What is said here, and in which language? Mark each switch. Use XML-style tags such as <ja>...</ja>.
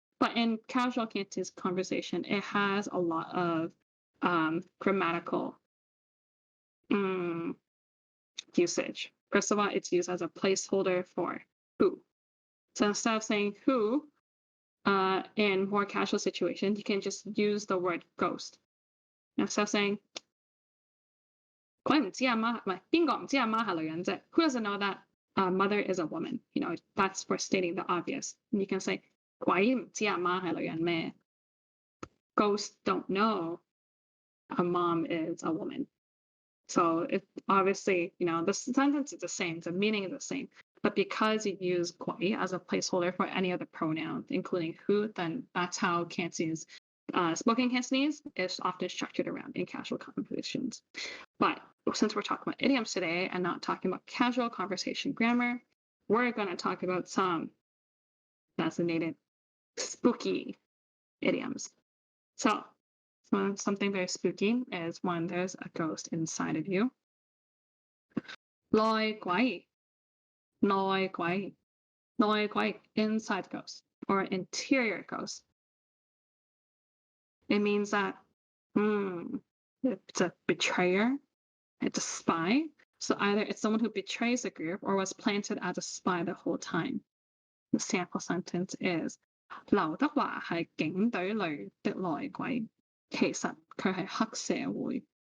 <en>But in casual Cantonese conversation, it has a lot of grammatical usage. First of all, it's used as a placeholder for who. So instead of saying who in more casual situations, you can just use the word ghost. Instead of saying</en> <yue>鬼唔知阿媽，唔係邊個唔知阿媽係女人啫?</yue> <en>Who doesn't know that mother is a woman? That's for stating the obvious. And you can say</en> <yue>鬼唔知阿媽係女人咩?</yue> <en>Ghosts don't know a mom is a woman. So it obviously, the sentence is the same, the meaning is the same. But because you use 鬼 as a placeholder for any of the pronouns, including who, then that's how Cantonese spoken Cantonese is often structured around in casual conversations. But since we're talking about idioms today and not talking about casual conversation grammar, we're going to talk about some designated spooky idioms. So something very spooky is when there's a ghost inside of you. 內鬼, 內鬼, 內鬼, inside ghost or interior ghost. It means that it's a betrayer, it's a spy. So either it's someone who betrays a group or was planted as a spy the whole time. The sample sentence is</en> <yue>劉德華係警隊裏的內鬼，其實佢係黑社會。</yue>